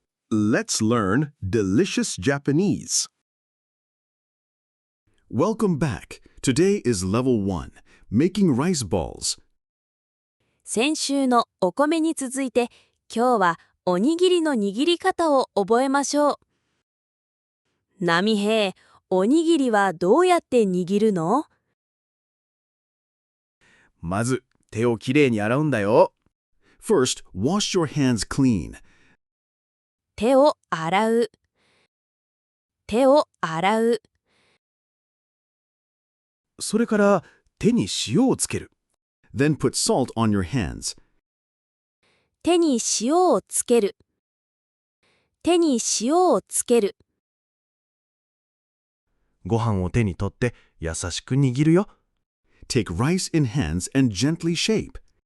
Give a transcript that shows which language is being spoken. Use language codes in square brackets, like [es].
[en] Let's learn delicious Japanese. Welcome back. Today is level 1, making rice balls. [ja] 先週のお米に続いて、今日はおにぎりの握り方を覚えましょう。波平、おにぎりはどうやって握るの？まず、手をきれいに洗うんだよ。 [en] First, wash your hands clean. [ja] 手を洗う。手を洗う。それから手に塩をつける。 [en] Then put salt on your hands. [ja] 手に塩をつける。手に塩をつける。ご飯を手に取って優しく握るよ。 [en] Take rice in hands and gently shape.